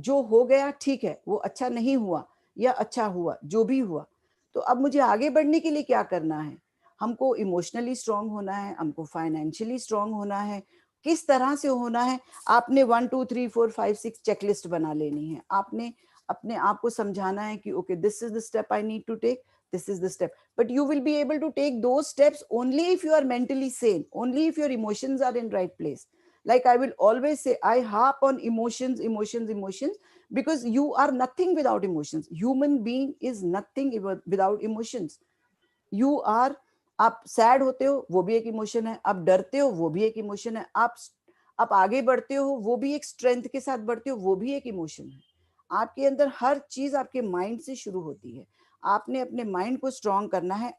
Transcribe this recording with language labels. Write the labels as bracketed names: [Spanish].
[Hindi] जो हो गया ठीक है, वो अच्छा नहीं हुआ या अच्छा हुआ, जो भी हुआ, तो अब मुझे आगे बढ़ने के लिए क्या करना है. हमको इमोशनली स्ट्रांग होना है, हमको फाइनेंशियली स्ट्रांग होना है. किस तरह से होना है. आपने 1 2 3 4 5 6 चेकलिस्ट बना लेनी है. आपने अपने आप को समझाना है कि okay, [English] This is the step I need to take, this is the step. But you will be able to take those steps only if you are mentally sane, only if your emotions are in right place. Like I will always say, I harp on emotions, emotions, emotions, because you are nothing without emotions. Human being is nothing without emotions. You are, [Hindi] आप sad होते हो वो भी एक emotion है, आप डरते हो वो भी एक इमोशन है, आप आगे बढ़ते हो वो भी एक स्ट्रेंथ के साथ बढ़ते हो, वो भी एक इमोशन है. आपके अंदर हर चीज आपके माइंड से शुरू होती है. आपने अपने माइंड को स्ट्रांग करना है.